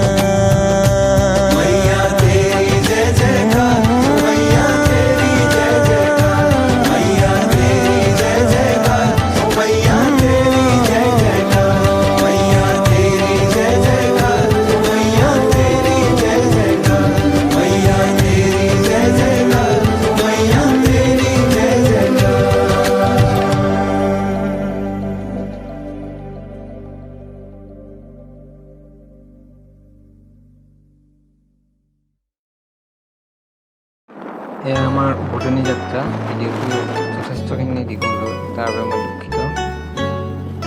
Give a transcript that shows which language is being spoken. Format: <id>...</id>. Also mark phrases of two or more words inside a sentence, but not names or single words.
<hi>मैया तेरी जय जयकार, मैया तेरी जय जयकार, मैया तेरी जय जयकार, मैया तेरी जय जयकार, मैया तेरी जय जयकार, मैया तेरी जय जयकार, मैया तेरी जय जयकार, मैया तेरी जय जयकार।</hi> <as>এয়া আমাৰ উভতনি যাত্ৰা। ভিডিঅ'টো যথেষ্টখিনি দীঘল হ'ল, তাৰ বাবে মই দুখিত।</as>